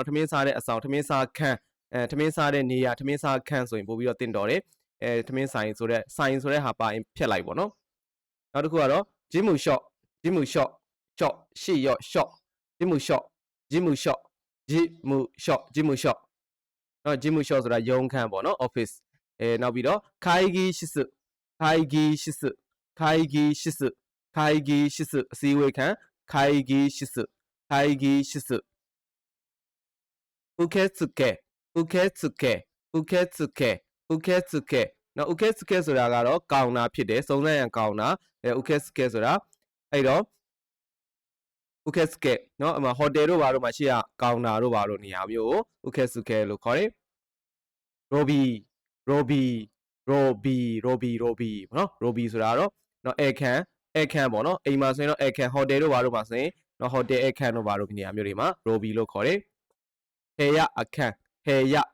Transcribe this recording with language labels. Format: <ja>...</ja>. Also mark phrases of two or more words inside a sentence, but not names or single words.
<my>ထမင်းစားတဲ့အဆောင်ထမင်းစားခန်းထမင်းစားတဲ့နေရာထမင်းစားခန်းဆိုရင်ပို့ပြီးတော့တင်တော်တယ်ထမင်းဆိုင်ဆိုတဲ့ဟာပါရင်ဖြတ်လိုက်ပေါ့နော်နောက်တစ်ခုကတော့ဂျင်းမူရှော့ဂျင်းမူရှော့ရှော့ရှေ့ရော့ရှော့ဂျင်းမူရှော့ဂျင်းမူရှော့ဂျင်းမူရှော့ဂျင်းမူရှော့နော်ဂျင်းမူရှော့ဆိုတာရုံးခန်းပေါ့နော် office နောက်ပြီးတော့ခိုင်ဂီရှိစခိုင်ဂီရှိစခိုင်ဂီရှိစခိုင်ဂီရှိစအစည်းအဝေးခန်းခိုင်ဂီရှိစ会議室受付受付受付受付နော်受付ဆိုတာကတော့ကောင်တာဖြစ်တယ်စုံစမ်းရန်ကောင်တာ受付ဆိုတာအဲ့တော့受付နော်အမဟိုတယ်တို့ဘာတို့မှာရှိရကောင်တာတို့ဘာတို့နေရာမျိုးကို受付လို့ခေါ်တယ်ရိုဘီနော် ရိုဘီဆိုတာတော့နော်ဧခန်းပေါ့နော်အိမ်မှာဆိုရင်တော့ဧခန်းဟိုတယ်တို့ဘာတို့မှာဆိုရင်နော်ဟိုတယ်အခန်းတို့ဘာလို့နေရာမျိုးတွေမှာရိုဘီလို့ခေါ်တယ်ဟေရအခန်းဟေရ</my>